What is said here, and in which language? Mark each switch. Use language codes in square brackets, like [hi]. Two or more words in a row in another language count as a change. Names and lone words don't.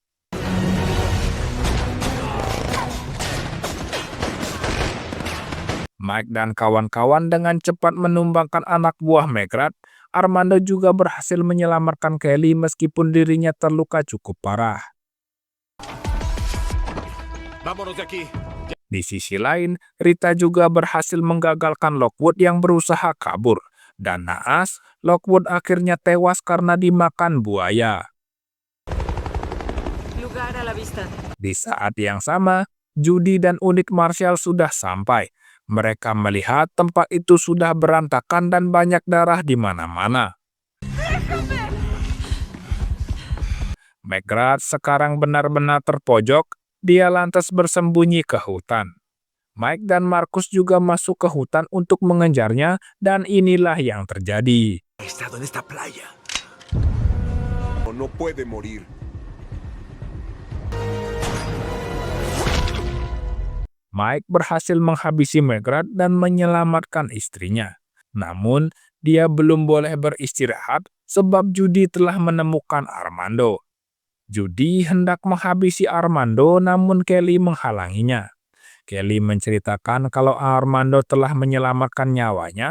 [id] Mike dan kawan-kawan dengan cepat menumbangkan anak buah McGrath. Armando juga berhasil menyelamatkan Kelly meskipun dirinya terluka cukup parah. [es] Vámonos de aquí. [id] Di sisi lain, Rita juga berhasil menggagalkan Lockwood yang berusaha kabur. Dan naas, Lockwood akhirnya tewas karena dimakan buaya. [es] Lugar a la vista. [id] Di saat yang sama, Judy dan unit Marshal sudah sampai. Mereka melihat tempat itu sudah berantakan dan banyak darah di mana-mana. McGrath sekarang benar-benar terpojok. Dia lantas bersembunyi ke hutan. Mike dan Marcus juga masuk ke hutan untuk mengejarnya, dan inilah yang terjadi. [es] He estado en esta playa. No puede morir. [id] Mike berhasil menghabisi McGrath dan menyelamatkan istrinya. Namun, dia belum boleh beristirahat sebab Judy telah menemukan Armando. Judy hendak menghabisi Armando, namun Kelly menghalanginya. Kelly menceritakan kalau Armando telah menyelamatkan nyawanya.